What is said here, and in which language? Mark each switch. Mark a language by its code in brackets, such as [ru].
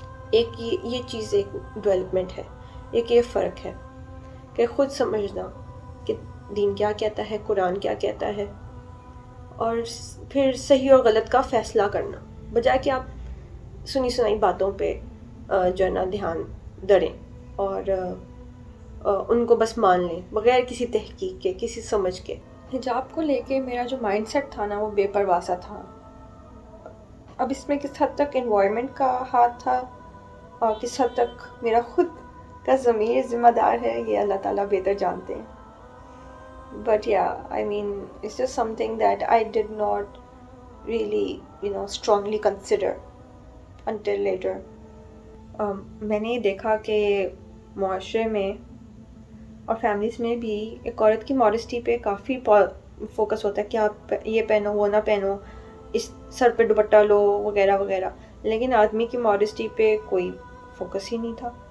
[ur] ایک یہ چیز ایک ڈیولپمنٹ ہے، ایک یہ فرق ہے کہ خود سمجھنا کہ دین کیا کہتا ہے، قرآن کیا کہتا ہے، اور پھر صحیح اور غلط کا فیصلہ کرنا، بجائے کہ آپ سنی سنائی باتوں پہ جو ہے نا دھیان دڑیں اور ان کو بس مان لیں بغیر کسی تحقیق کے، کسی سمجھ کے. حجاب کو لے کے میرا جو مائنڈ سیٹ تھا نا وہ بے پرواہ سا تھا. اب اس میں کس حد تک انوائرمنٹ کا ہاتھ تھا اور کس حد تک میرا خود کا ضمیر ذمہ دار ہے، یہ اللہ تعالیٰ بہتر جانتے ہیں. [en] But yeah, I mean, it's just something that I did not really, strongly consider until later. [ur] میں نے دیکھا کہ معاشرے میں اور فیملیز میں بھی ایک عورت کی ماڈسٹی پہ کافی فوکس ہوتا ہے کہ آپ یہ پہنو، وہ نہ پہنو، اس سر پہ دوپٹہ لو وغیرہ وغیرہ، لیکن آدمی کی ماڈسٹی پہ کوئی فوکس ہی نہیں تھا.